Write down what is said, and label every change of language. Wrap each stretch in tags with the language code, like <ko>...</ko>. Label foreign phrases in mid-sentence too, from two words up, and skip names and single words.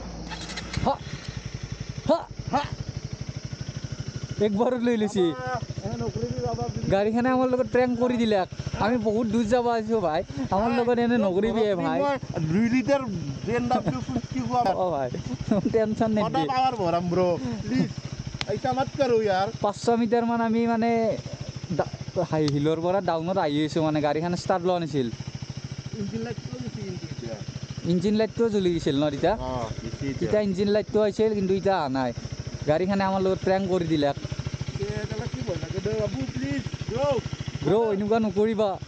<as>একবাৰত লৈ লৈছি গাড়ীখনে আমাৰ লগত ট্ৰেংক কৰি দিলে আমি বহুত দূৰ যাব আছোঁ ভাই আমাৰ লগত এনে নকৰিবি ভাই 2 লিটাৰ BMW কি কোৱা অ ভাই টেনচন নাই কটা পাৱাৰ ভৰাম ব্ৰ প্লিজ</as> <hi>ऐसा मत करो यार</hi> <as>500 মিটাৰ মান আমি মানে</as> <en>high hillৰ</en> <as>পৰা ডাউনত আহি আছোঁ মানে গাড়ীখন ষ্টাৰ্ট লোৱা নাছিল</as> <en>engine lightটো</en> <as>জ্বলি গৈছিল ন তেতিয়া তেতিয়া</as> <en>engine lightটো</en> <as>আহিছিল কিন্তু এতিয়া অহা নাই গাড়ীখনে আমাৰ লগত ট্ৰেংক কৰি দিলে ব্ৰ এনেকুৱা নকৰিবা</as>